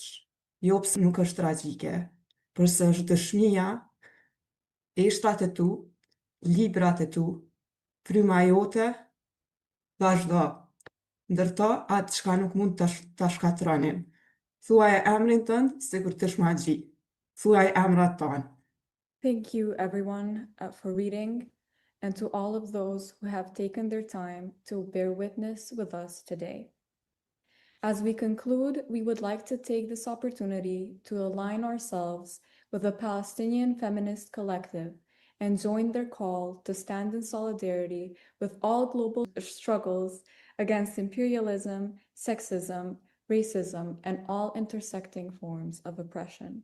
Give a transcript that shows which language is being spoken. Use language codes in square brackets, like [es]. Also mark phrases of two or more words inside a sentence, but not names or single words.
[sq] Jo pse nuk është tragjike, por se është dëshmia, eshtrat e tu, librat e tu, fryma jote, vazhdo. Ndërto atë çka nuk mund ta shkatronin. Thuaj emrin tënd sikur të shmagji. Thuaj emrat tonë. [en] Thank you, everyone, for reading, and to all of those who have taken their time to bear witness with us today. As we conclude, we would like to take this opportunity to align ourselves with the Palestinian Feminist Collective and join their call to stand in solidarity with all global struggles against imperialism, sexism, racism, and all intersecting forms of oppression.